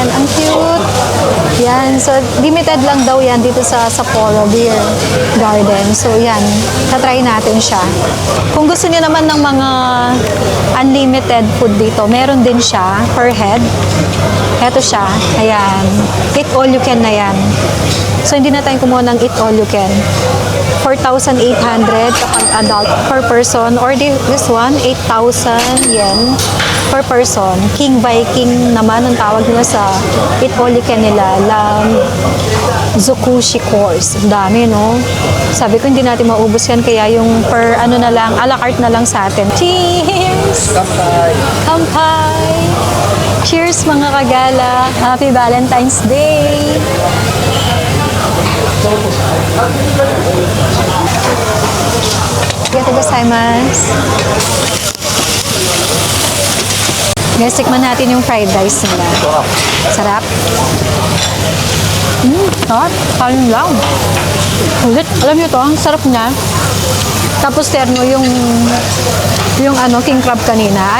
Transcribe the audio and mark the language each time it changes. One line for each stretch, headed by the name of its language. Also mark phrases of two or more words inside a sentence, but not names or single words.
Filipino: Ang cute. Yan. So, limited lang daw yan dito sa Sapporo Beer Garden. So, yan. Tatry natin siya. Kung gusto niyo naman ng mga
English: unlimited food
Filipino: dito, meron din siya
English: per head.
Filipino: Ito siya. Ayan.
English: Eat all you can
Filipino: na yan. So, hindi na tayo kumuha ng
English: eat all you can.
Filipino: 4,800 kapag adult
English: per person. Or this one, 8,000 yen per person. King by king
Filipino: naman ang tawag nila sa
English: Eat All You Can
Filipino: nila. Zokushi course. Ang dami, no? Sabi ko, hindi natin maubos yan. Kaya yung per ano na lang, a la carte na lang sa atin. Cheers! Kampay! Kampai! Cheers mga kagala!
English: Happy Valentine's Day!
Japanese: ありがとうございます.
Filipino: Guys, tikman natin yung fried rice nila. Sarap. Sarap. Kain lang. Ulit. Alam nyo to, ang sarap niya. Tapos terno yung ano,
English: king crab
Filipino: kanina.